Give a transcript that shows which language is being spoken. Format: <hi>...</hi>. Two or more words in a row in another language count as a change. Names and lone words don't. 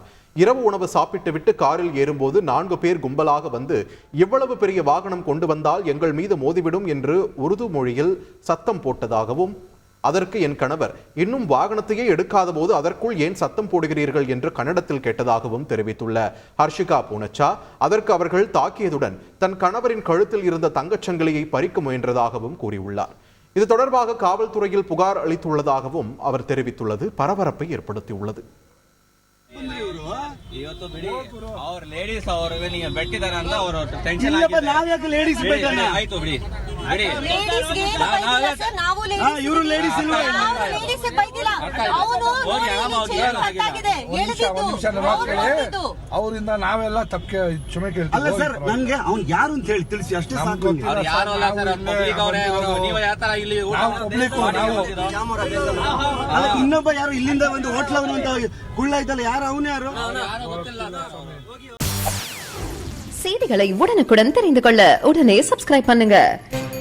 <ta>இரவு உணவு சாப்பிட்டுவிட்டு காரில் ஏறும்போது 4 பேர் கும்பலாக வந்து இவ்வளவு பெரிய வாகனம் கொண்டு வந்தால் எங்கள் மீது மோதிவிடும் என்று உருது மொழியில் சத்தம் போட்டதாகவும், அதற்கு என் கணவர் இன்னும் வாகனத்தையே எடுக்காத போது அதற்குள் ஏன் சத்தம் போடுகிறீர்கள் என்று கன்னடத்தில் கேட்டதாகவும் தெரிவித்துள்ள ஹர்ஷிகா பூனச்சா, அதற்கு அவர்கள் தாக்கியதுடன் தன் கணவரின் கழுத்தில் இருந்த தங்கச்சங்கிலியை பறிக்க முயன்றதாகவும் கூறியுள்ளார். இது தொடர்பாக காவல்துறையில் புகார் அளித்துள்ளதாகவும் அவர் தெரிவித்துள்ளது பரபரப்பை ஏற்படுத்தியுள்ளது.</ta> <kn>ಇವತ್ತು ಬಿಡಿ ಅವ್ರ ಲೇಡೀಸ್ ಅವ್ರಿಗೆ ನೀವು ಬೆಟ್ಟಿದಾರ ಅಂತ ಅವರು ಟೆನ್ಷನ್ ನಾವ್ಯಾಕೆ ಲೇಡೀಸ್ ಬೇಕಣ್ಣ? ಆಯ್ತು ಬಿಡಿ ಬಿಡಿ ಇವರು ಲೇಡೀಸ್ ಇಲ್ವಾ? ಅವರಿಂದ ನಾವೆಲ್ಲ ತಪ್ಪೆ ಕ್ಷಮೆ ಕೇಳ್ತೀವಿ. ಅಲ್ಲ ಸರ್, ನನ್ಗೆ ಅವ್ನು ಯಾರು ಅಂತ ಹೇಳಿ ತಿಳಿಸಿ ಅಷ್ಟೇ ಸಾಕು. ಯಾರು ಅಲ್ಲ ಸರ್, ಪಬ್ಲಿಕ್ ಅವರೇ. ನೀವು ಯಾವ ತರ ಇಲ್ಲಿ ಇನ್ನೊಬ್ಬ ಯಾರು ಇಲ್ಲಿಂದ ಒಂದು ಹೋಟ್ಲವನು ಅಂತ ಕುಳ್ಳ ಇದ್ದಲ್ಲ, ಯಾರು ಅವನು ಯಾರು?</kn> <ta>செய்திகளை உடனுக்குடன் தெரிந்து கொள்ள உடனே சப்ஸ்கிரைப் பண்ணுங்க.</ta>